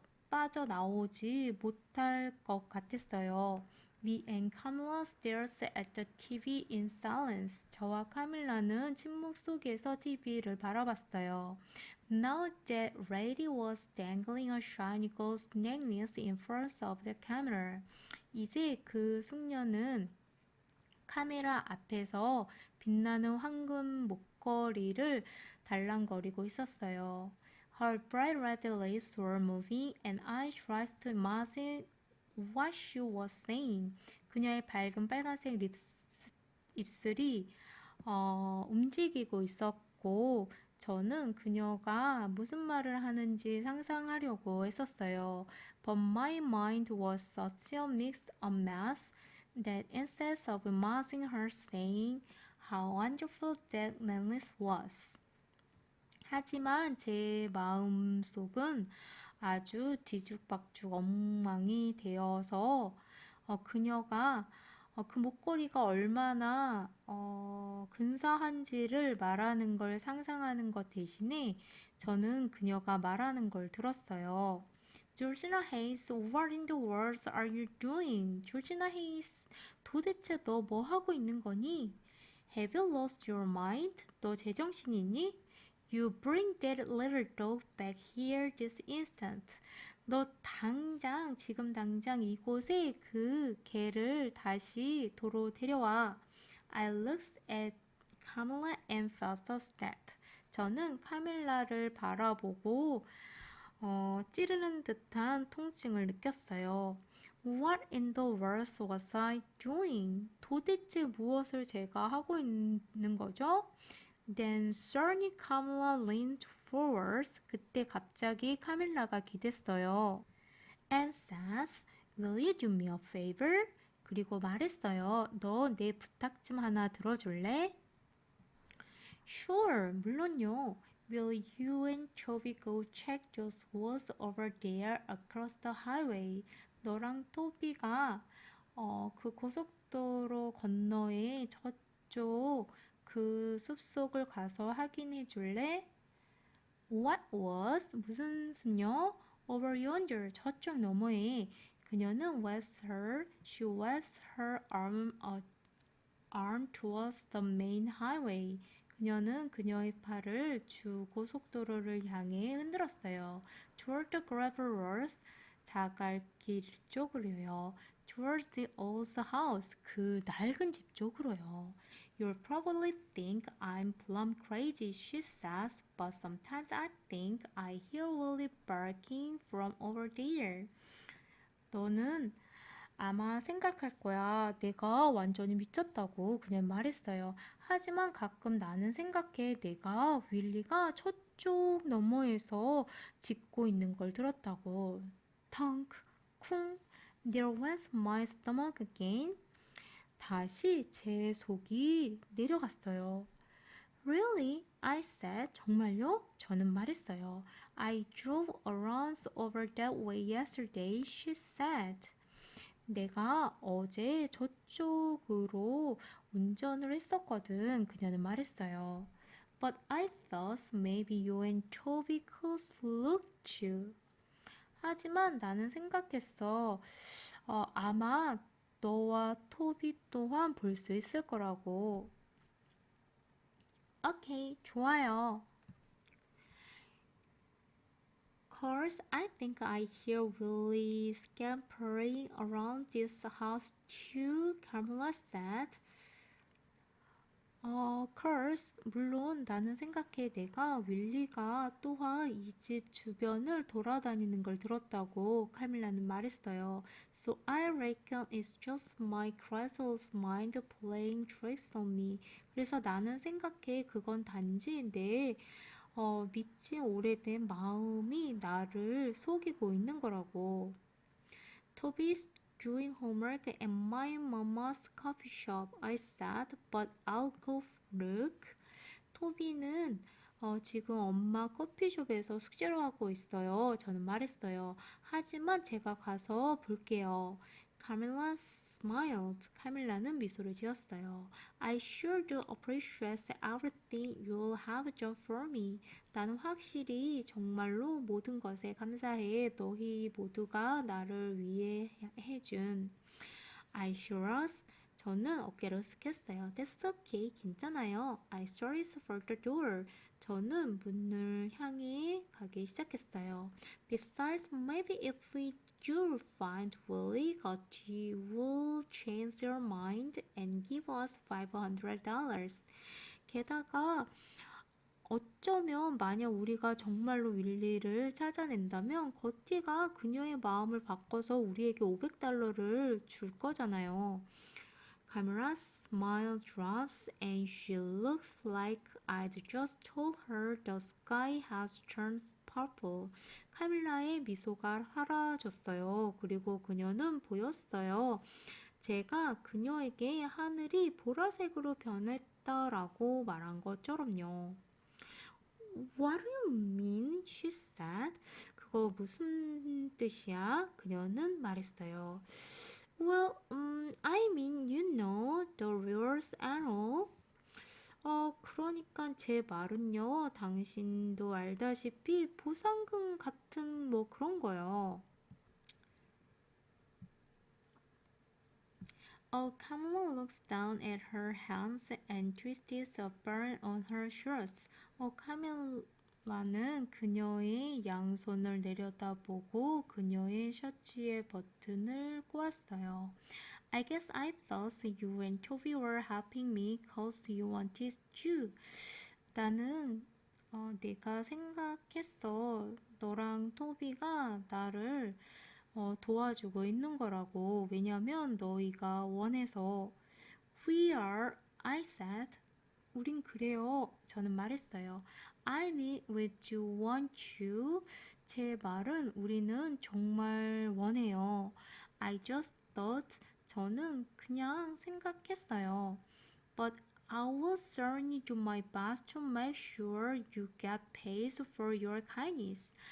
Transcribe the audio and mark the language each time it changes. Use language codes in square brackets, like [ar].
[ko] 빠져나오지 못할 것 같았어요. [en] Me and Camilla stared at the TV in silence. [ko] 저와 카밀라는 침묵 속에서 TV를 바라봤어요. [en] Now that lady was dangling a shiny gold necklace in front of the camera. [ko] 이제 그 숙녀는 카메라 앞에서 빛나는 황금 목걸이를 달랑거리고 있었어요. [en] Her bright red lips were moving and I tried to imagine what she was saying. [ko] 그녀의 밝은 빨간색 입술이 움직이고 있었고 저는 그녀가 무슨 말을 하는지 상상하려고 했었어요. [en] But my mind was such a mix of mess that instead of imagining her saying how wonderful that necklace was. [ko] 하지만 제 마음속은 아주 뒤죽박죽 엉망이 되어서 그녀가 그 목걸이가 얼마나 근사한지를 말하는 걸 상상하는 것 대신에 저는 그녀가 말하는 걸 들었어요. [en] Georgina Hayes, what in the world are you doing? [ko] Georgina Hayes, 도대체 너 뭐 하고 있는 거니? [en] Have you lost your mind? [ko] 너 제정신이 있니? [en] You bring that little dog back here this instant. [ko] 너 지금 당장 이곳에 그 개를 다시 도로 데려와. [en] I looked at Camilla and felt a step. [ko] 저는 카밀라를 바라보고 찌르는 듯한 통증을 느꼈어요. [en] What in the world was I doing? [ko] 도대체 무엇을 제가 하고 있는 거죠? [en] Then suddenly Camilla leaned forward. [ko] 그때 갑자기 카밀라가 기댔어요. [en] And says, Will you do me a favor? [ko] 그리고 말했어요. 너 내 부탁 좀 하나 들어줄래? [en] Sure, [ko] 물론요. [en] Will you and Toby go check those woods over there across the highway? [ko] 너랑 토비가 그 고속도로 건너에 저쪽 그 숲속을 가서 확인해 줄래? [en] What was? [ko] 무슨 숲요? [en] Over yonder, [ko] 저쪽 너머에. 그녀는 [en] she waves her arm towards the main highway. [ko] 그녀는 그녀의 팔을 주 고속도로를 향해 흔들었어요. [en] Toward the gravel roads, [ko] 자갈길 쪽으로요. [en] Towards the old house, [ko] 그 낡은 집 쪽으로요. [en] You'll probably think I'm plumb crazy, she says, but sometimes I think I hear Willie barking from over there. [ko] 너는 아마 생각할 거야. 내가 완전히 미쳤다고 그냥 말했어요. 하지만 가끔 나는 생각해. 내가 윌리가 저쪽 너머에서 짖고 있는 걸 들었다고. [en] 텅크, 쿵, there went my stomach again. [ko] 다시 제 속이 내려갔어요. [en] Really? I said. [ko] 정말요? 저는 말했어요. [en] I drove around over that way yesterday, she said. [ko] 내가 어제 저쪽으로 운전을 했었거든. 그녀는 말했어요. [en] But I thought maybe you and Toby could look too. [ko] 하지만 나는 생각했어. 아마 너와 토비 또한 볼 수 있을 거라고. 오케이, 좋아요. [en] Course, I think I hear Willie scampering around this house too, Carmela said. [ko] course, 물론 나는 생각해 내가 윌리가 또한 이 집 주변을 돌아다니는 걸 들었다고 카밀라는 말했어요. [en] So I reckon it's just my crazy mind playing tricks on me. [ko] 그래서 나는 생각해 그건 단지 내 미친 오래된 마음이 나를 속이고 있는 거라고. [en] Toby's doing homework at my mama's coffee shop, I said, but I'll go look. [ko] 토비는 지금 엄마 커피숍에서 숙제를 하고 있어요. 저는 말했어요. 하지만 제가 가서 볼게요. Camilla [en] smiled. [ko] 카밀라는 미소를 지었어요. [en] I sure do appreciate everything you'll have done for me. [ko] 나는 확실히 정말로 모든 것에 감사해. 너희 모두가 나를 위해 해준. [en] I sure was. [ko] 저는 어깨를 스쳤어요. [en] That's okay. [ko] 괜찮아요. [en] I started for the door. [ko] 저는 문을 향해 가기 시작했어요. [en] Besides, maybe if we do find Willie, Gotti will change your mind and give us $500. [ko] 게다가 어쩌면 만약 우리가 정말로 윌리를 찾아낸다면 거티가 그녀의 마음을 바꿔서 우리에게 $500를 줄 거잖아요. [en] Camera's smile drops and she looks like I'd just told her the sky has turned purple. [ko] 카밀라의 미소가 사라졌어요. 그리고 그녀는 보였어요. 제가 그녀에게 하늘이 보라색으로 변했다라고 말한 것처럼요. [en] What do you mean? She said. [ko] 그거 무슨 뜻이야? 그녀는 말했어요. [en] Well, I mean, you know, the rules and all. [ko] 그러니까 제 말은요, 당신도 알다시피 보상금 같은 뭐 그런 거요. [en] Kamala looks down at her hands and twists a button on her shorts. [ko] 카밀라는 그녀의 양손을 내려다보고 그녀의 셔츠의 버튼을 꼬았어요. [en] I guess I thought you and Toby were helping me cause you wanted to. [ko] 나는 내가 생각했어. 너랑 토비가 나를 도와주고 있는 거라고. 왜냐면 너희가 원해서. [en] We are, I said. [ko] 우린 그래요. 저는 말했어요. [en] I mean, we do want you. [ko] 제 말은 우리는 정말 원해요. [en] I just thought. [ko] 저는 그냥 생각했어요. [en] But I will certainly do my best to make sure you get paid for your kindness.